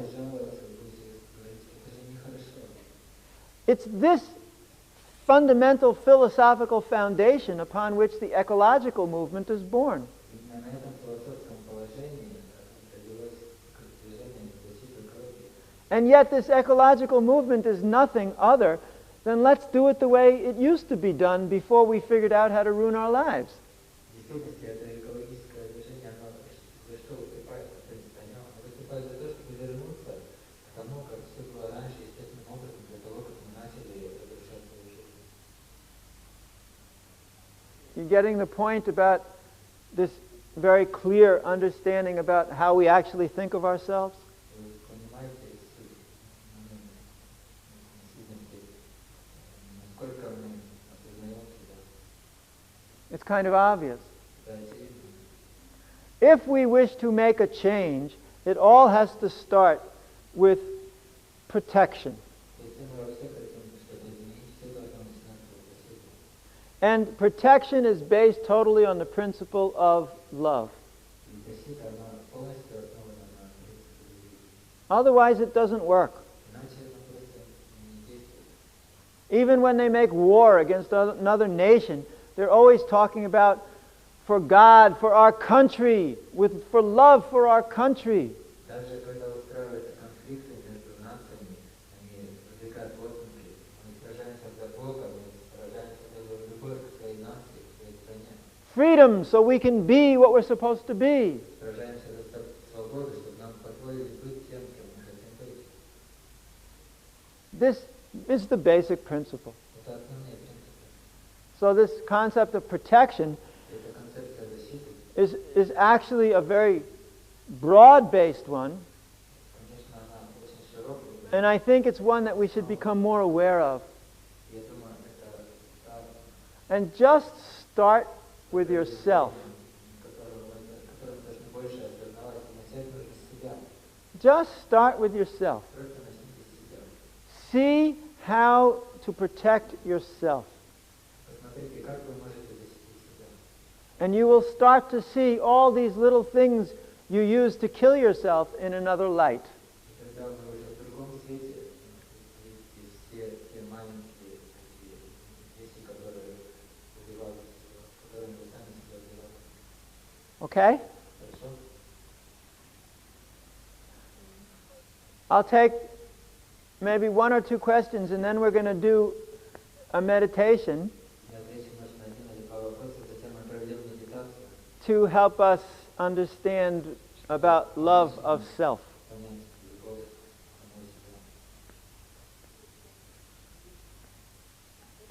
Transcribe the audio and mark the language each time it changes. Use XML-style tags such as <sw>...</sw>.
<ru>будете жаловаться, будете говорить, это же нехорошо.</ru> <en>It's this fundamental philosophical foundation upon which the ecological movement is born.</en> <ru>Именно на этом философском положении родилось движение защиты экологии.</ru> <en>And yet this ecological movement is nothing other than let's do it the way it used to be done before we figured out how to ruin our lives.</en> <ru>В действительности это экологическое движение, оно за что выступает, в принципе, оно выступает за то, чтобы вернуться к тому, как все было раньше, естественным образом, для того, как мы начали разрушать свою жизнь.</ru> <en>You getting the point about this very clear understanding about how we actually think of ourselves?</en> <ru>Вы понимаете суть момента, сущности, насколько мы осознаем себя?</ru> <en>It's kind of obvious.</en> <ru>Это очевидно.</ru> <en>If we wish to make a change, it all has to start with protection.</en> <ru>Если мы вообще хотим что-то изменить, все должно начинаться от себя.</ru> <en>And protection is based totally on the principle of love.</en> <ru>И защита, она полностью основана на принципе любви.</ru> <en>Otherwise, it doesn't work.</en> <ru>Иначе она просто не действует.</ru> <en>Even when they make war against another nation, they're always talking about for God, for our country, for love for our country.</en> <ru>Даже когда устраиваются конфликты между нациями, они возникают лозунги: мы сражаемся за Бога, мы сражаемся за любовь к своей нации, к своей стране.</ru> <en>Freedom, so we can be what we're supposed to be.</en> <ru>Сражаемся за свободу, чтобы нам позволили быть тем, кем мы хотим быть.</ru> <en>This is the basic principle.</en> <ru>Это основные принципы.</ru> <en>So this concept of protection</en> <ru>Эта концепция защиты,</ru> <en>is actually a very broad-based one,</en> <ru>конечно, она очень широкая.</ru> <en>and I think it's one that we should become more aware of.</en> <ru>Я думаю, это та,</ru> <en>And just start with yourself.</en> <ru>которую должны больше осознавать. Начать нужно с себя.</ru> <en>Just start with yourself.</en> <ru>Просто начните с себя.</ru> <en>See how to protect yourself.</en> <ru>Посмотрите, как вы можете защитить себя.</ru> <en>And you will start to see all these little things you use to kill yourself in another light.</en> <ru>И когда вы уже в другом свете видите все те маленькие такие вещи, которые убивают, которыми вы сами себя убиваете.</ru> <en>Okay?</en> <ru>Хорошо?</ru> <en>I'll take maybe one or two questions and then we're going to do a meditation</en> <ru>Я отвечу, может, на один или два вопроса, затем мы проведем медитацию,</ru> <en>to help us understand about love of self.</en> <ru>понять любовь к самому себе.</ru>